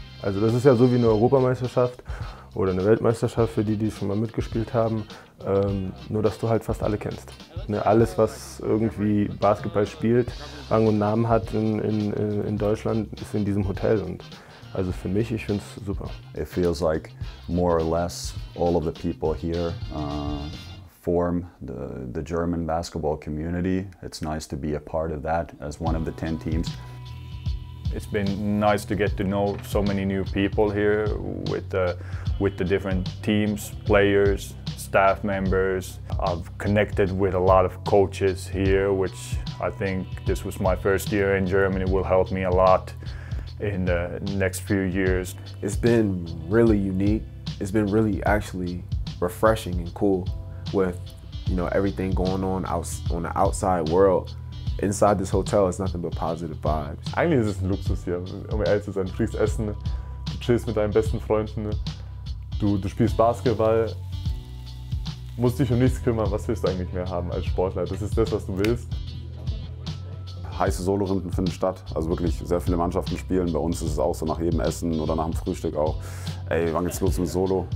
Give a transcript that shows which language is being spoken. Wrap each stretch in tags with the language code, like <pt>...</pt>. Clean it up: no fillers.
<de>Also das ist ja so wie eine Europameisterschaft oder eine Weltmeisterschaft für die, die schon mal mitgespielt haben. Nur, dass du halt fast alle kennst. Ne, alles, was irgendwie Basketball spielt, Rang und Namen hat in Deutschland, ist in diesem Hotel. Und also für mich, ich finde es super.</de> <en>It feels like more or less all of the people here form the German basketball community. It's nice to be a part of that as one of the 10 teams. It's been nice to get to know so many new people here with the different teams, players, staff members. I've connected with a lot of coaches here, which I think this was my first year in Germany, will help me a lot in the next few years. It's been really unique. It's been really actually refreshing and cool with, you know, everything going on the outside world. Inside this hotel is nothing but positive vibes.</en> <de>Eigentlich ist es ein Luxus hier, um ehrlich zu sein. Du kriegst Essen, du chillst mit deinen besten Freunden, du spielst Basketball, musst dich um nichts kümmern. Was willst du eigentlich mehr haben als Sportler? Das ist das, was du willst. Heiße Solo-Runden finden statt, also wirklich sehr viele Mannschaften spielen. Bei uns ist es auch so nach jedem Essen oder nach dem Frühstück auch, ey, wann geht's los mit Solo?</de>